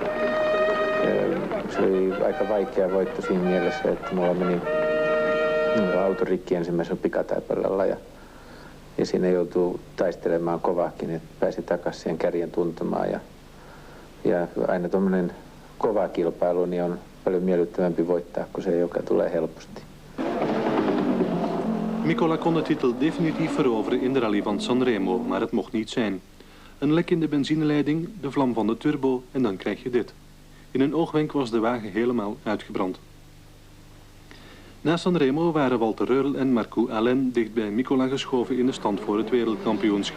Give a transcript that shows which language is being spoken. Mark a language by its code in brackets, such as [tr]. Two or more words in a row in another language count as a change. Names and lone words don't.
[fi] Se oli aika vaikea voitto siinä mielessä, että mulla meni auto rikki ensimmäisellä pikataipaleella ja siinä joutuu taistelemaan kovaakin, että pääsi takaisin siihen kärjen tuntumaan. Ja aina tuommoinen kova kilpailu niin on paljon miellyttävämpi voittaa kuin se, joka tulee helposti. [nl] Mikola kon de titel definitief veroveren in de rally van Sanremo, maar het mocht niet zijn. Een lek in de benzineleiding, de vlam van de turbo en dan krijg je dit. In een oogwenk was de wagen helemaal uitgebrand. Na Sanremo waren Walter Röhrl en Marco Allen dicht bij Mikola geschoven in de stand voor het wereldkampioenschap.